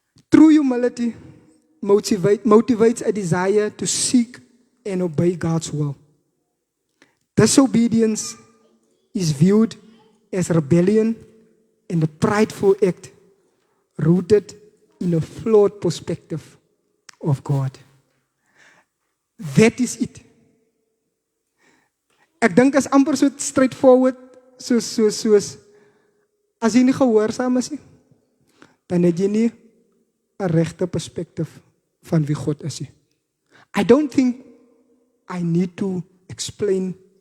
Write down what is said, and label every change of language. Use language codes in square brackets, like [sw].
[en] True humility motivates a desire to seek and obey God's will. Disobedience is viewed as rebellion and a prideful act rooted in a flawed perspective of God. That is it. [af] Ek dink is amper so straightforward, soos as jy nie gehoorsaam is nie, dan het jy nie 'n regte perspectief van wie God is nie. [en] I don't think I need to explain.